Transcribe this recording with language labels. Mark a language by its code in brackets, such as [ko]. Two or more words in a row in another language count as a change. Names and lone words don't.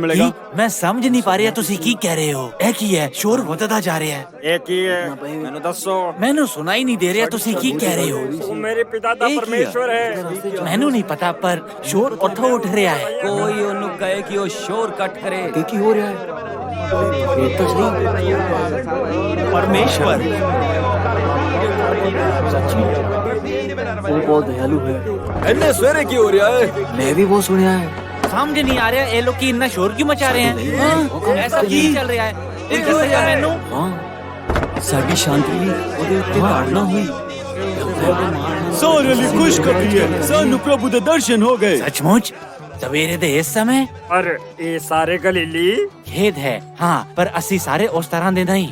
[pa] ਕੀ? ਮੈਂ ਸਮਝ ਨਹੀਂ ਪਾ ਰਿਹਾ ਤੁਸੀਂ ਕੀ ਕਹਿ ਰਹੇ ਹੋ। ਇਹ ਕੀ ਹੈ? ਸ਼ੋਰ ਵੱਧਦਾ ਜਾ ਰਿਹਾ ਹੈ। ਇਹ ਕੀ ਹੈ ਮੈਨੂੰ ਦੱਸੋ ਮੈਨੂੰ ਸੁਣਾਈ ਨਹੀਂ ਦੇ ਰਿਹਾ ਤੁਸੀਂ ਕੀ ਕਹਿ ਰਹੇ ਹੋ। ਤੂੰ ਮੇਰੇ ਪਿਤਾ ਦਾ ਇਹ ਕੀ ਹੈ? ਪਰਮੇਸ਼ਵਰ ਹੈ ਮੈਨੂੰ ਨਹੀਂ ਪਤਾ ਪਰ ਸ਼ੋਰ ਉੱਥੋਂ ਉੱਠ ਰਿਹਾ ਹੈ। ਕੋਈ ਉਹਨੂੰ ਕਹੇ ਕਿ ਉਹ ਸ਼ੋਰ ਕੱਟ ਕਰੇ। ਕੀ ਹੋ ਰਿਹਾ ਹੈ? [hi] परमेश्वर वो बहुत दयालु है। इतने सवेरे क्यों हो रहा है? मैं भी वो सुना है। समझ नहीं आ रहा ये लोग की इतना शोर क्यों मचा रहे हैं। हाँ? ऐसा [pa] ਕੀ ਚੱਲ ਰਿਹਾ ਹੈ? ਇਹ ਕਿਉਂ ਹੋ ਰਿਹਾ ਮੈਨੂੰ? ਸਾਡੀ ਸ਼ਾਂਤੀ ਉਹਦੇ ਉੱਤੇ ਤਾੜਨਾ ਹੋਈ। ਸਾਰੇ ਲਈ ਖੁਸ਼ਖਬਰੀ ਹੈ ਸਾਨੂੰ ਪ੍ਰਭੂ ਦੇ ਦਰਸ਼ਨ ਹੋ ਗਏ। ਸੱਚਮੁੱਚ ਸਵੇਰੇ ਦੇ ਇਸ ਸਮੇਂ? ਪਰ ਇਹ ਸਾਰੇ ਗਲੀਲੀ ਖੇਦ ਹੈ ਹਾਂ ਪਰ ਅਸੀਂ ਸਾਰੇ ਉਸ ਤਰ੍ਹਾਂ ਦੇ ਨਹੀਂ।